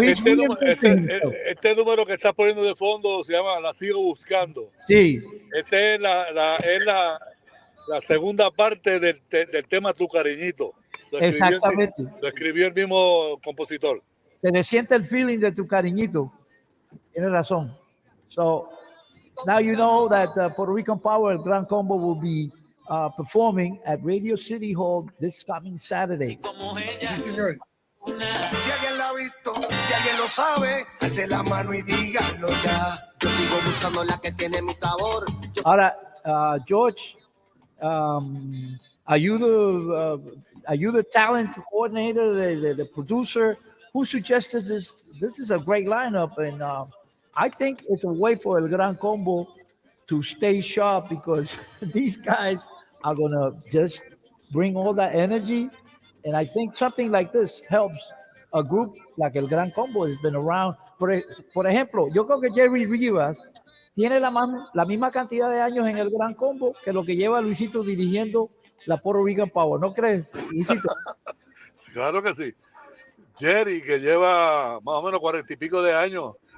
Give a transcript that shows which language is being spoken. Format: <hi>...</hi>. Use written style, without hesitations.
<es>este número que estás poniendo de fondo se llama La Sigo Buscando. Sí. Esta es la segunda parte del tema Tu Cariñito. Exactamente. Lo escribió el mismo compositor. Se le siente el feeling de Tu Cariñito. Tienes razón.</es> <en>So now you know that Puerto Rican Power, el Gran Combo, will be performing at Radio City Hall this coming Saturday.</en> <es>Sí, señor. Si alguien la ha visto, si alguien lo sabe, alce la mano y díganlo ya. Yo sigo buscando la que tiene mi sabor. Ahora,</es> <en>George, are you the talent coordinator, the producer? Who suggested this? This is a great lineup, and I think it's a way for El Gran Combo to stay sharp, because these guys are gonna just bring all that energy. And I think something like this helps a group like El Gran Combo has been around.</en> <es>Por ejemplo, yo creo que Jerry Rivas tiene la misma cantidad de años en El Gran Combo que lo que lleva Luisito dirigiendo la Puerto Rican Power. ¿No crees, Luisito? Claro que sí. Jerry, que lleva más o menos 40 y pico de años.</es>